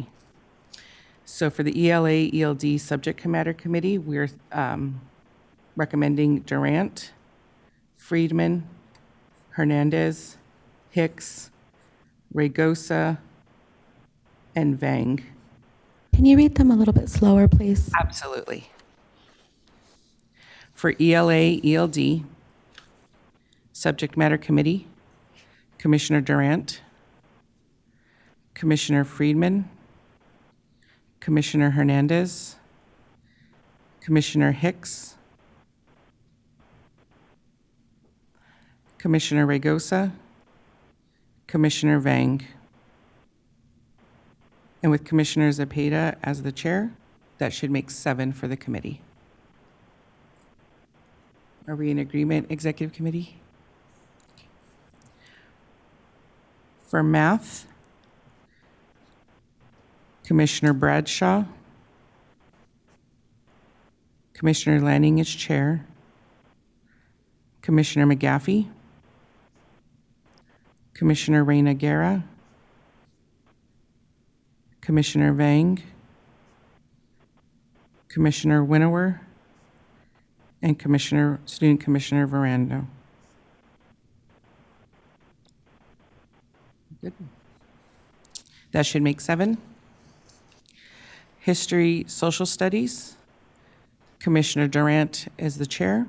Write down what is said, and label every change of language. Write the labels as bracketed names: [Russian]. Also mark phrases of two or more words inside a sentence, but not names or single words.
[English] So for the ELA, ELD Subject Matter Committee, we're recommending Durant, Friedman, Hernandez, Hicks, Regosa, and Vang. Can you read them a little bit slower, please? Absolutely. For ELA, ELD, Subject Matter Committee, Commissioner Durant, Commissioner Friedman, Commissioner Hernandez, Commissioner Hicks, Commissioner Regosa, Commissioner Vang. And with Commissioner Zepeda as the chair, that should make 7 for the committee. Are we in agreement, Executive Committee? For math, Commissioner Bradshaw. Commissioner Lanning is chair. Commissioner McGaffey. Commissioner Reyna Guerra. Commissioner Vang. Commissioner Winnower. And Student Commissioner Verando. Good. That should make 7. History, Social Studies. Commissioner Durant is the chair.